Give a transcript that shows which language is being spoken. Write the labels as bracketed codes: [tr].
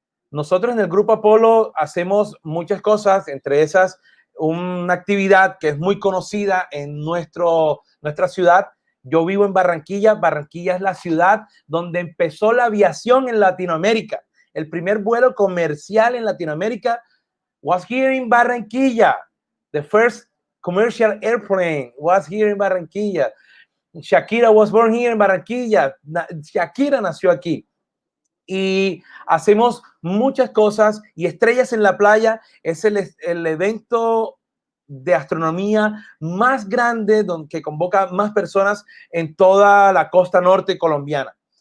[es] Nosotros en el Grupo Apolo hacemos muchas cosas, entre esas una actividad que es muy conocida en nuestra ciudad. Yo vivo en Barranquilla. Barranquilla es la ciudad donde empezó la aviación en Latinoamérica. El primer vuelo comercial en Latinoamérica [en] was here in Barranquilla. The first commercial airplane was here in Barranquilla. Shakira was born here in Barranquilla. [es] Shakira nació aquí. Y hacemos muchas cosas, y Estrellas en la Playa es el evento de astronomía más grande que convoca más personas en toda la costa norte colombiana.